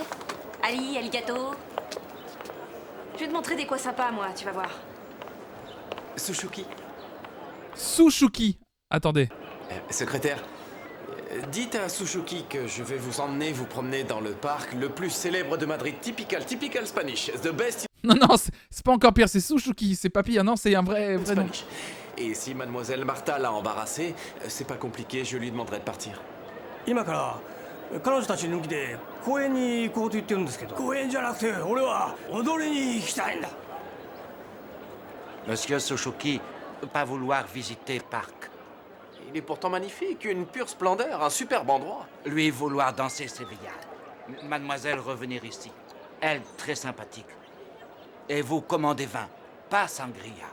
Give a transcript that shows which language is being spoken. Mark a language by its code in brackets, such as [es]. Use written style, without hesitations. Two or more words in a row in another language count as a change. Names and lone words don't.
[ja] Ali, aligato. [fr] Je vais te montrer des coins sympas, moi, tu vas voir. Suzuki. Sushuki. Attendez. Secrétaire, dites à Suzuki que je vais vous emmener vous promener dans le parc le plus célèbre de Madrid. [en] Typical Spanish. The best [fr] Non, c'est pas encore pire. C'est Sushuki. C'est pas pire. Non, c'est un vrai nom. Spanish. Et si mademoiselle Martha l'a embarrassé, c'est pas compliqué, je lui demanderai de partir. [ja] 今から彼女たち抜きで公園に行こうと言ってるんですけど。公園じゃなくて俺は踊りに行きたいんだ。 [fr] Monsieur Suzuki pas vouloir visiter parc. Il est pourtant magnifique, une pure splendeur, un superbe endroit. Lui vouloir danser sévillane. Mademoiselle revenir ici. Elle très sympathique. Et vous commandez vin, pas sangria.